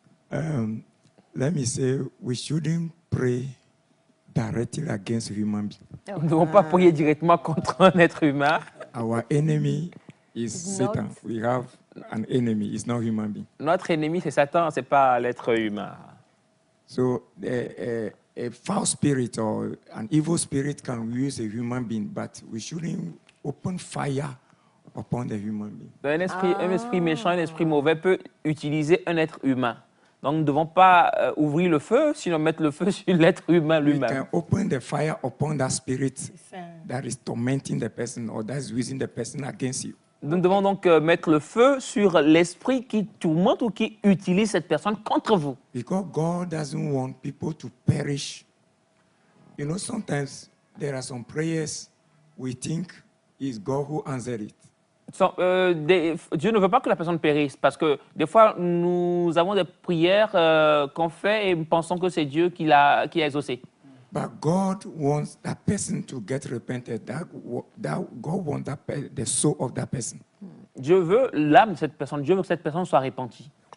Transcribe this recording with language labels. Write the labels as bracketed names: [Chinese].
[English] Let me say, we shouldn't pray directly against human beings. [French] Nous ne devons pas prier directement contre un être humain. [English] Our enemy is Satan. We have an enemy. It's not human being. [French] Notre ennemi, c'est Satan, ce n'est pas l'être humain. [English] So a foul spirit or an evil spirit can use a human being, but we shouldn't open fire upon the human being. [French] Un esprit méchant, un esprit mauvais peut utiliser un être humain. Donc, nous ne devons pas ouvrir le feu, sinon mettre le feu sur l'être humain [English] We [French] lui-même. [English] can open the fire upon that spirit that is tormenting the person or that is using the person against you. [French] Nous devons donc mettre le feu sur l'esprit qui tourmente ou qui utilise cette personne contre vous. [English] Because God doesn't want people to perish. You know, sometimes there are some prayers we think it's God who answered it. [French] Dieu ne veut pas que la personne périsse parce que des fois, nous avons des prières qu'on fait et nous pensons que c'est Dieu qui a exaucé. [English] But God wants that person to get repented. That God wants the soul of that person. [French] Dieu veut l'âme de cette personne. Dieu veut que cette personne soit repentie.